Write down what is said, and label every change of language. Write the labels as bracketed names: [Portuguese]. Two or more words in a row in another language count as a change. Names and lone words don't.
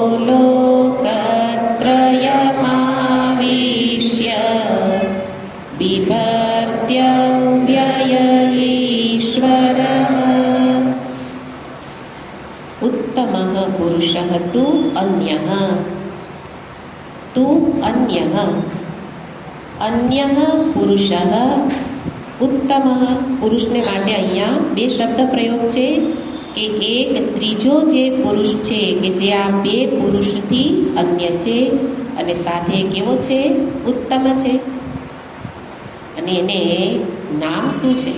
[Sanskrit] लोकत्रयमाविश्य बिभर्त्यव्यय ईश्वरः उत्तमः पुरुषः तु अन्यः अन्यः पुरुषः उत्तमः. [Gujarati] પુરુષને માટે અહીંયા બે શબ્દ પ્રયોગ છે કે એક ત્રીજો જે પુરુષ છે કે જે આ બે પુરુષથી અન્ય છે અને સાથે કેવો છે? ઉત્તમ છે. અને એને નામ શું છે?